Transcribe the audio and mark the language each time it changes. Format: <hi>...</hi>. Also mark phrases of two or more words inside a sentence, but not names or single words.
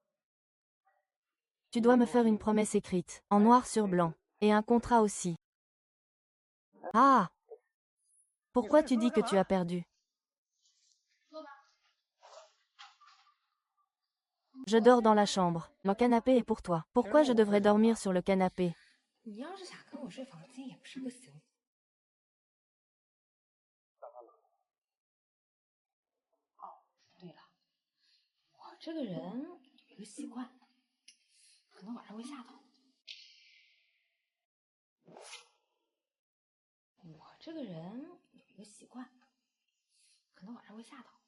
<fr>Tu dois me faire une promesse écrite, en noir sur blanc, et un contrat aussi. Ah! Pourquoi tu dis que tu as perdu? Je dors dans la chambre. Le canapé est pour toi. Pourquoi je devrais dormir sur le canapé?</fr> <zh>你要是想跟我睡房间也不是不行。哦，对了，我这个人有一个习惯，可能晚上会吓到。我这个人有一个习惯，可能晚上会吓到。</zh>